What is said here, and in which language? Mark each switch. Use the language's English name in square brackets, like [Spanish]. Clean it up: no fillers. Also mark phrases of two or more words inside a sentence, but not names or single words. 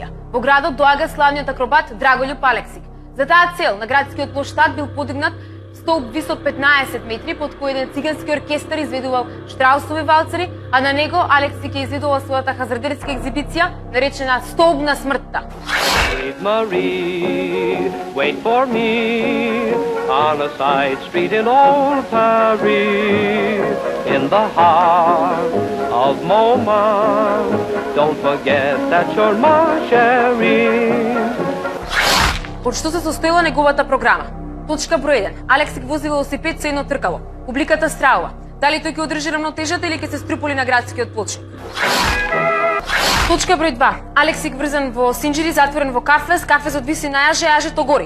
[Macedonian] Во градот доаѓа славниот акробат Драголјуп Алексик. За таа цел на градскиот плоштад бил подигнат столб висок 15 метри, под кој еден цигански оркестар изведувал штраусови валцери, а на него Алексик ја изведувал својата хазардерска екзибиција, наречена Столб на смртта. [English] Sweet Marie, wait for me on a side street in old Paris, in the heart of Montmartre. Don't forget that you're my chérie. [Macedonian] Од што се состоела неговата програма? Точка број 1. Алексик вози велосипед со едно тркало. Публиката страува. Дали тој ќе одржи равнотежата или ќе се струполи на градскиот плочник? Точка број 2. Алексик врзан во синџири, затворен во кафез, кафезот виси на јаже, јажето гори.